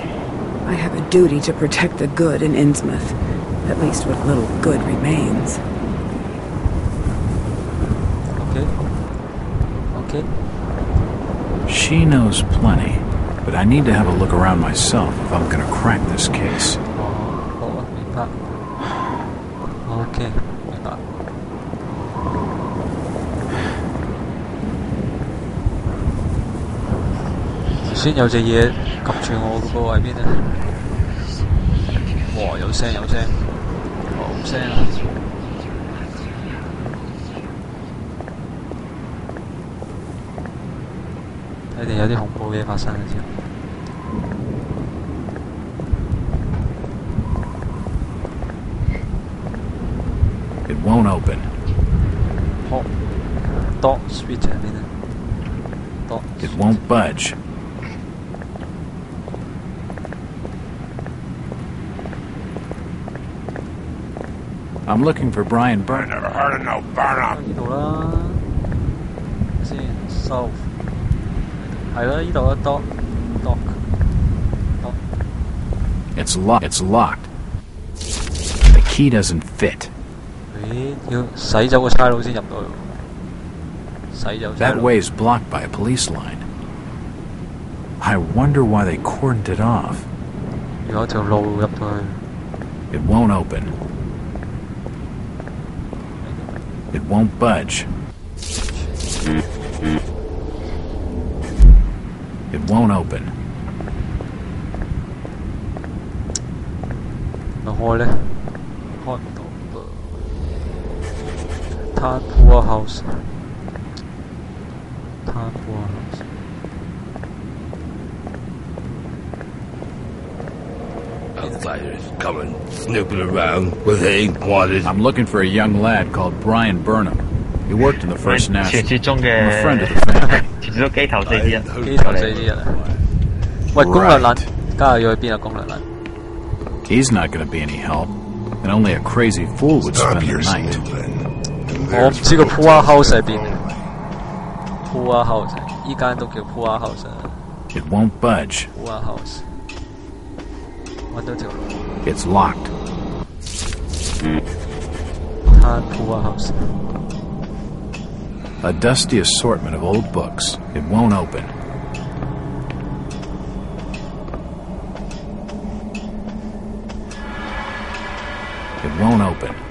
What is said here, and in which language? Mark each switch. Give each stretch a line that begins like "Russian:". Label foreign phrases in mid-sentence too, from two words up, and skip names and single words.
English: I have a duty to protect the good in Innsmouth, at least what little good remains. Okay. She knows plenty, but I need to have a look around myself if I'm gonna crack this case.
Cantonese: 明白。OK， 明白。先有隻嘢及住我嗰個位邊啊！哇，有聲，好聲啊！睇嚟有啲恐怖嘢發生嘅之後。
English: It won't open. Oh, dot switch
Cantonese: 喺邊啊？
English: It won't budge. I'm looking for Brian Burnham. I never heard of no Burnham.
Cantonese: 呢度啦，先收，係啦，呢度啊 ，dock。
English: It's locked. It's locked. The key doesn't fit.
Cantonese: 咦，要洗走個差佬先入到去，洗走差佬。
English: That way is blocked by a police line. I wonder why they cordoned it off.
Cantonese: 有條路入到去。
English: It won't open. It won't budge. It won't open.
Cantonese: 咪開咧？開唔到噃。Tan Poor House。Tan Poor House。
English: Outsiders coming, snooping around with ain't wanted. I'm looking for a young lad called Brian Burnham. He worked in the First National.
Cantonese: 傳説中嘅
English: I'm a friend of the family.
Cantonese: 傳説中機頭四之一。機頭四之一啊！喂，攻略欄，家下要去邊啊？攻略欄。
English: He's not going to be any help, and only a crazy fool would spend the night.
Cantonese: 我唔知個 Poor House 喺邊。Poor House，依間都叫 Poor House 啊。
English: It won't budge.
Cantonese: Poor House。揾到條路。
English: It's locked. Tan Poor House。 A dusty assortment of old books. It won't open. It won't open.